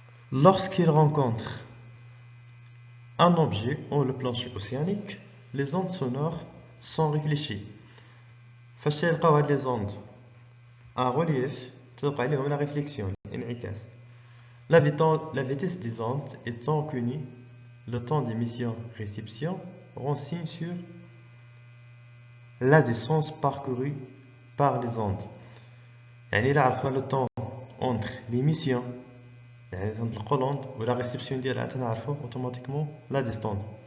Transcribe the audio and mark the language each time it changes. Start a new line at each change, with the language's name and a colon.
French: Lorsqu'il rencontre un objet ou le plancher océanique, les ondes sonores sont réfléchies.
Arabic: فاش تلقاو هاد لي زوند ان ريليف توقع عليهم لا ريفليكسيون انعكاس.
French: La vitesse des ondes étant connue, le temps d'émission-réception renseigne sur la distance parcourue par les ondes.
Arabic: يعني إلا عرفنا
French: le temps entre l'émission
Arabic: يعني تنطلقوا
French: l'onde و la réception
Arabic: ديالها تنعرفوا
French: automatiquement la distance.